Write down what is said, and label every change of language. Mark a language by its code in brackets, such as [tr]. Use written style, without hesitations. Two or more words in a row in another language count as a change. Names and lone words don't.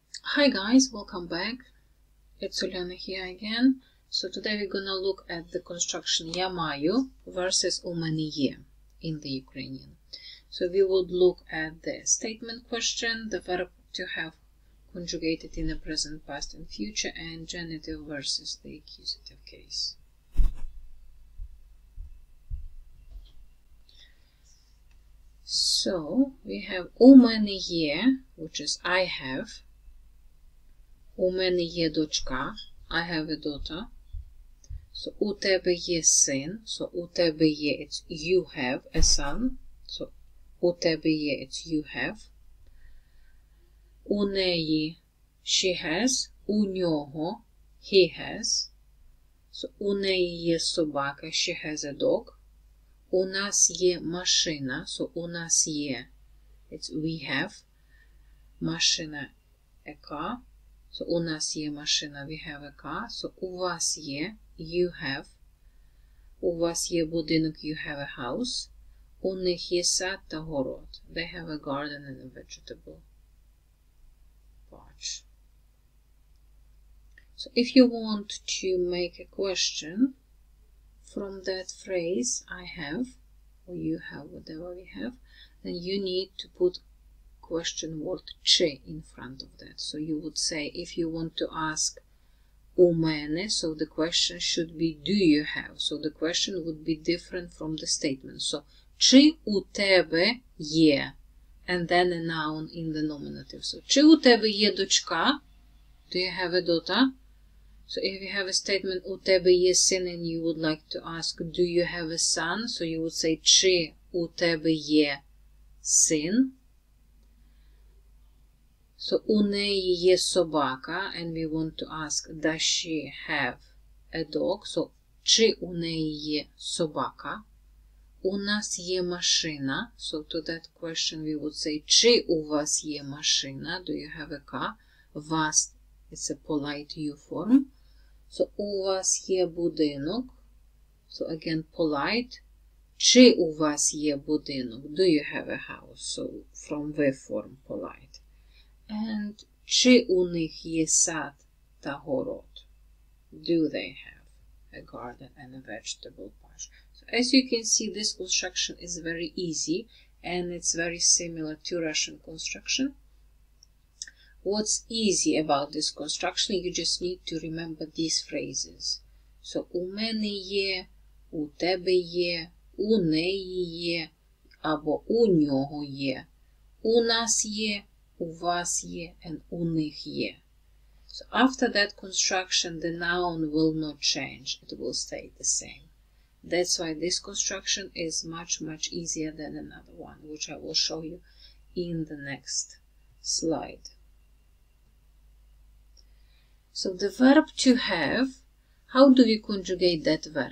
[en] Hi guys, welcome back. It's Uliana here again. So today we're gonna look at the construction [uk] я маю [en] versus [uk] у мене є [en] in the Ukrainian. So we would look at the statement question, the verb to have conjugated in the present, past and future, and genitive versus the accusative case. So we have [uk] у мене є, [en] which is I have. [uk] У мене є дочка, [en] I have a daughter. [uk] So у тебе є син, so у тебе є, [en] it's you have a son. [uk] So у тебе є, [en] it's you have. [uk] У неї, [en] she has. [uk] У нього, [en] he has. [uk] So у неї є собака, [en] she has a dog. [uk] У нас є машина, so у нас є, [en] it's we have. [uk] Машина, [en] a car. [uk] So у нас є машина, [en] we have a car. [uk] So у вас є, [en] you have. [uk] У вас є будинок, [en] you have a house. [uk] У них є сад та город. [en] They have a garden and a vegetable patch. So if you want to make a question from that phrase, I have, or you have, whatever we have, then you need to put question word чи in front of that. So you would say, if you want to ask [uk] у мене, [en] so the question should be do you have. So the question would be different from the statement. [uk] So чи у тебе є, [en] and then a noun in the nominative. [uk] So чи у тебе є дочка, [en] do you have a daughter? So if you have a statement [uk] у тебе є син [en] and you would like to ask do you have a son, so you would say [uk] чи у тебе є син. So у неї є собака, [en] and we want to ask, does she have a dog? So, [uk] чи у неї є собака? У нас є машина. [en] So, to that question we would say, [uk] чи у вас є машина? [en] Do you have a car? Вас, it's a polite you form. So, [uk] у вас є будинок. [en] So, again, polite. [uk] Чи у вас є будинок? [en] Do you have a house? So, from the form, polite. [uk] And чи у них є сад та город? [en] Do they have a garden and a vegetable patch? So as you can see, this construction is very easy and it's very similar to Russian construction. What's easy about this construction, you just need to remember these phrases. [uk] So у мене є, у тебе є, у неї є, або у нього є, у нас є, у вас є, and у них є. [en] So after that construction, the noun will not change. It will stay the same. That's why this construction is much easier than another one, which I will show you in the next slide. So the verb to have, how do we conjugate that verb?